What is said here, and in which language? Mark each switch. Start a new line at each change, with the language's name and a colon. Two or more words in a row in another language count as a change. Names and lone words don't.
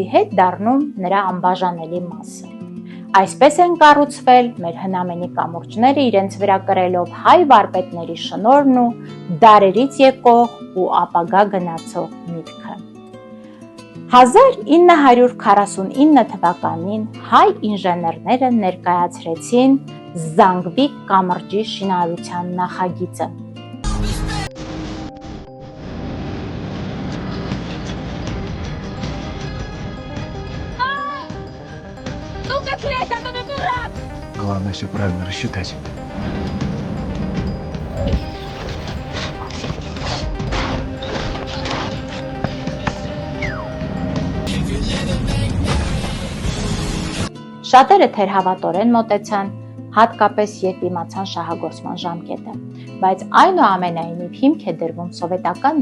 Armenian: հետ, դառնում նրա անբաժանելի մասը։ Այսպես են կառուցվել մեր հնամենի կամուրջները, իրենց վրա կրելով հայ վարպետների շնորհն ու դարերից եկող ու ապագա գնացող միտքը։ 1949 թվականին հայ ինժեներները ներկայացրեցին Զանգվի կամրջի շինարարության նախագիծը։
Russian: Главное все правильно рассчитать.
Armenian: Շատերը թերհավատորեն մոտեցան, հատկապես երբ իմացան շահագործման ժամկետը, բայց այնուամենայնիվ հիմք է դրվում Սովետական